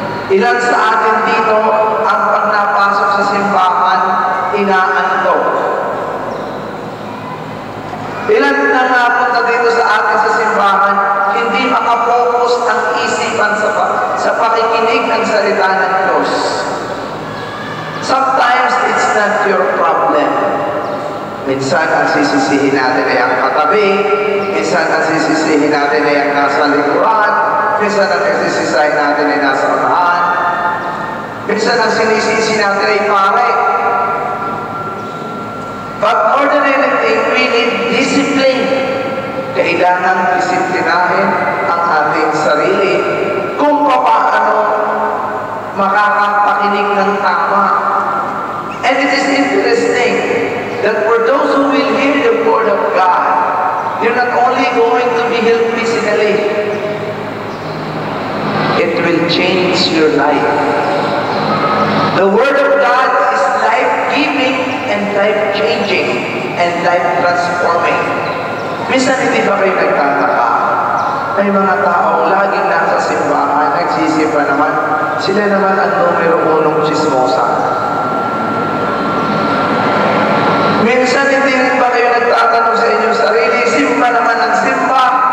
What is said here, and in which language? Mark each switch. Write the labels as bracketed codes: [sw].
[tl] Ilan sa atin dito, ang pag napasok sa simbahan, inaantok. Ilan na napunta dito sa atin sa simbahan, hindi makapokus ang isipan sa pakikinig ng salita ng Diyos. [en] Sometimes it's not your problem. [tl] Minsan ang sisisihin natin ay ang katabi, minsan ang sisisihin natin ay ang nasa likuran, minsan ang sisisihin natin ay nasa unahan, minsan ang sinisisi natin ay pare. [en] But more than anything, we need discipline. [tl] Kailangan disiplinahin ang ating sarili kung paano makakapakinig ng tama. [en] And it is interesting that for those who will hear the word of God, you're not only going to be healed physically, it will change your life. The word of God is life-giving and life-changing and life-transforming. [tl] Minsan hindi ba kayo nagtataka? May mga taong laging nasa simbahan, nagsisipa naman, sila naman ang numero 1 chismosa. Minsan hindi rin ba kayo nagtatanong sa inyong sarili, simba naman ang simba.